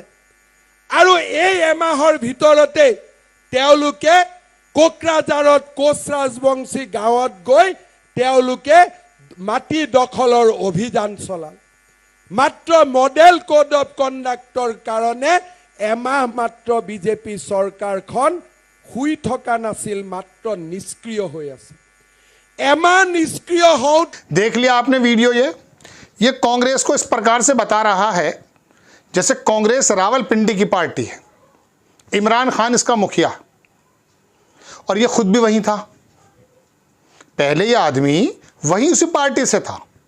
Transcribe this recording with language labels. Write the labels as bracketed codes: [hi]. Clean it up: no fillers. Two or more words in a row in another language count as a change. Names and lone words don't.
[as] আৰু এই এমাহৰ ভিতৰতে তেওঁলোকে কোকৰাঝাৰত কোচ ৰাজবংশী গাঁৱত গৈ তেওঁলোকে মাটি দখলৰ অভিযান চলালে। মাত্ৰ [en] model code of conduct [as] কাৰণে এমাহ মাত্ৰ বিজেপি চৰকাৰখন শুই থকা নাছিল, মাত্ৰ নিষ্ক্ৰিয় হৈ আছে। এমাহ নিষ্ক্ৰিয় হওঁ। [hi] देख लिया आपने वीडियो। ये कांग्रेस को इस प्रकार से बता रहा है जैसे कांग्रेस रावलपिंडी की पार्टी है, इमरान खान इसका मुखिया, और ये खुद भी वहीं था। पहले ये आदमी वहीं उसी पार्टी से था।